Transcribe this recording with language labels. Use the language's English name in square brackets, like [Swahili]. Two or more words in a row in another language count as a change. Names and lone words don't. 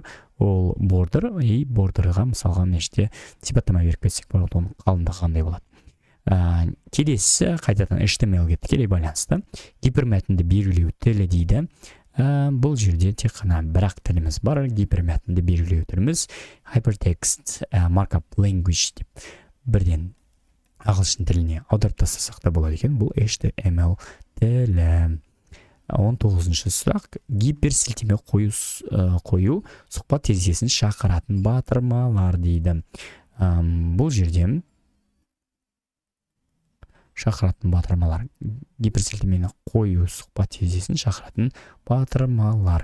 [Kazakh] Ол бордер, и бордерға мысалға меште сипаттама беріп кетсек болады, оның қалыңдығы қандай болады. Келесі қайтадан HTML-ге тікелей байланысты гипермәтінді белгілеу тілі дейді. Бұл жерде тек қана бір-ақ тіліміз бар. Гипермәтінді белгілеу тіліміз [English] hypertext markup language [Kazakh] деп бірден ағылшын тіліне аударып тастасақ та болады екен. Бұл HTML тілі. 19-шы сұрақ: гиперсілтеме қою сұхбат терезесін шақыратын батырмалар дейді. Бұл жерде шақыратын батырмалар, гиперсілтемені қою сұхбат терезесін шақыратын батырмалар.